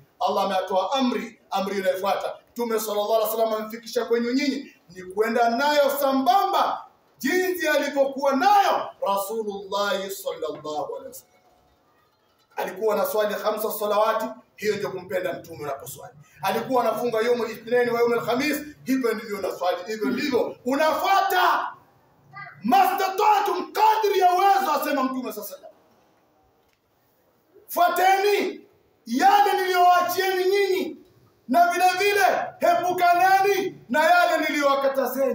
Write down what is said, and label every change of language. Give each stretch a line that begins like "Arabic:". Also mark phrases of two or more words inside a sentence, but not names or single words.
Swahili: Allah ametoa amri inayofuata. Mtume
Arabic: صلى الله عليه وسلم
Swahili: amfikisha kwenu nyinyi ni kwenda nayo sambamba jinsi alivyokuwa nayo Rasulullah
Arabic: صلى الله عليه وسلم.
Swahili: Alikuwa anaswali 5 salawati, hiyo ndio kumpenda mtume unaposwali. Alikuwa anafunga
Arabic: يوم الاثنين
Swahili: wa
Arabic: يوم الخميس,
Swahili: hivyo ndivyo unaswali, hivyo ndivyo unafuata mastata'tum, kadri ya uwezo, asema mtume
Arabic: صلى الله عليه وسلم.
Swahili: Fuateni yale niliyowaachieni nyinyi, na vile vile hepukaneni na yale niliyowakatazeni.